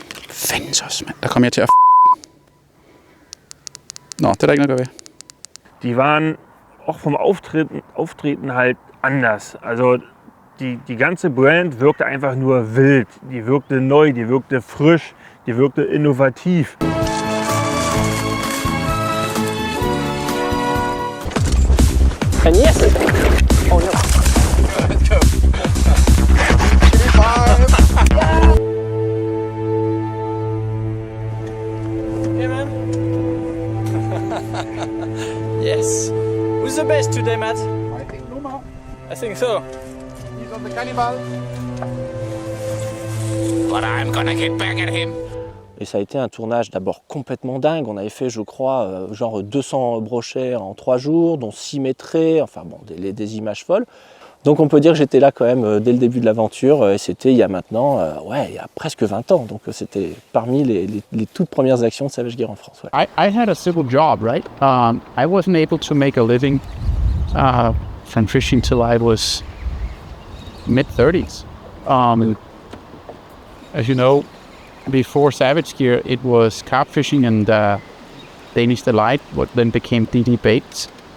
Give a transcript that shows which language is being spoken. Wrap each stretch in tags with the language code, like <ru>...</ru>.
<da>Fanden så, mand. Der kom jeg til at Nå, det er der ikke noget at gøre ved.</da> <de>Die waren auch vom Auftreten halt anders. Also die ganze Brand wirkte einfach nur wild. Die wirkte neu, die wirkte frisch, die wirkte innovativ.</de> <en>And yes! Oh no! Let's go! Hey man! Yes! Who's the best today, Matt? I think Luma. I think so. He's on the cannibal. But I'm gonna get back at him.</en> <fr>Et ça a été un tournage d'abord complètement dingue. On avait fait, je crois, genre 200 brochets en 3 jours, dont 6 mètres, enfin bon, des images folles. Donc on peut dire que j'étais là quand même dès le début de l'aventure, et c'était il y a maintenant, il y a presque 20 ans, donc c'était parmi les toutes premières actions de Savage Gear en France. Ouais.</fr> <en>I had a civil job, right? I wasn't able to make a living from fishing till I was mid-30s. As you know, before Savage Gear, it was carp fishing and Danish Delight, what then became DD Baits.</en>